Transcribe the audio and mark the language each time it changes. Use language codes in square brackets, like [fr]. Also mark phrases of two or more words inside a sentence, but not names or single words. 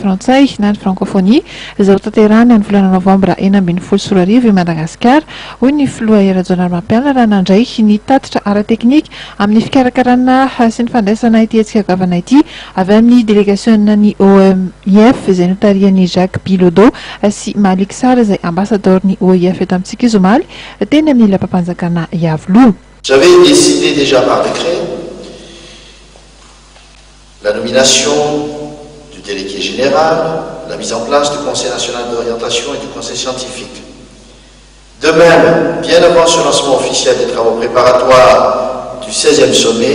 [mg] frantsay na ny francophonie izao tanterahany amin'ny volana novambra 14 i Madagasikara hoy ny filoha Era-Jonary Mampiala raha nandray ny tatitra ara-teknika amin'ny fikarakarana sy ny fandraisana ity hetsika goavana ity avy amin'ny délégationna ny OIF izay notarian'ny Jacques Bilodeau sy Malik Sar izay ambassadeur ny OIF eto amintsika izy omaly teny amin'ny lampanjakana Yavlo. [fr] J'avais décidé déjà par décret la nomination du délégué général, la mise en place du Conseil national d'orientation et du Conseil scientifique. De même, bien avant ce lancement officiel des travaux préparatoires du 16e sommet,